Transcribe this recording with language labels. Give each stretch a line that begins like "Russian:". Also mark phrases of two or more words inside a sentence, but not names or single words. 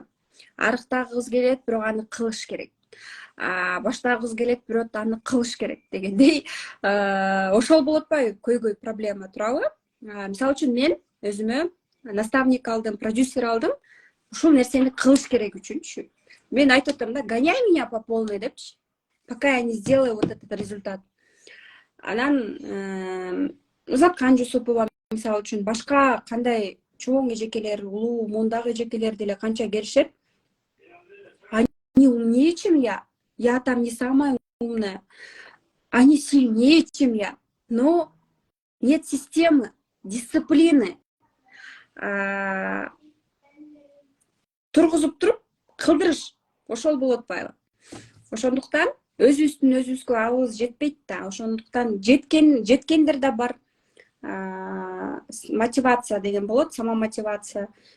Kyrgyz: Арыктагы кыз келет, бирок аны кылыш керек. Баштагы кыз келет, бирок аны кылыш керек дегендей. Ошол болуп атпайбы? Көйгөй проблема турабы? Мисалы үчүн мен өзүмө наставник алдым, продюсер алдым. Ушул нерсени кылыш керек үчүнчү. Мен айтып атам да,
Russian: гоняй меня по полной депчи, пока я не сделаю вот этот результат.
Kyrgyz: Анан Узаткан Жусупова мисалы үчүн башка кандай чоң эжекелер, улуу мундагы эжекелер деле канча келишет.
Russian: Они умнее, чем я. Я там не самая умная. Они сильнее, чем я. Но нет системы, дисциплины.
Kyrgyz: Тургузуп туруп кылдырыш. Ошол болуп атпайбы? Ошондуктан өзүбүзгө алыбыз жетпейт да. Ошондуктан жеткендер да бар. Мотивация деген болот, самомотивация.